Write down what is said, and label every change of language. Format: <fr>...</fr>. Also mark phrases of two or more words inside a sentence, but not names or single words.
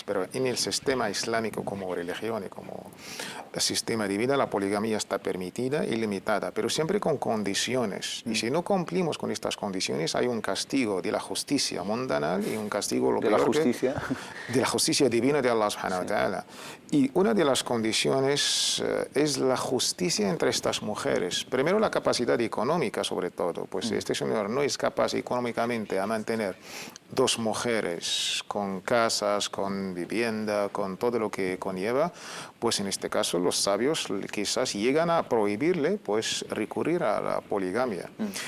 <es>Pero en el sistema islámico como religión y como sistema de vida, la poligamía está permitida y limitada, pero siempre con condiciones. Y si no cumplimos con estas condiciones, hay un castigo de la justicia mundanal y un castigo de la justicia divina de</es> <ar>الله سبحانه وتعالى.</ar> <es>Y una de las condiciones es la justicia entre estas mujeres. Primero, la capacidad económica, sobre todo. Pues este señor no es capaz económicamente a mantener dos mujeres con casas, con vivienda, con todo lo que conlleva, pues en este caso los sabios quizás llegan a prohibirle, pues, recurrir a la poligamia.</es>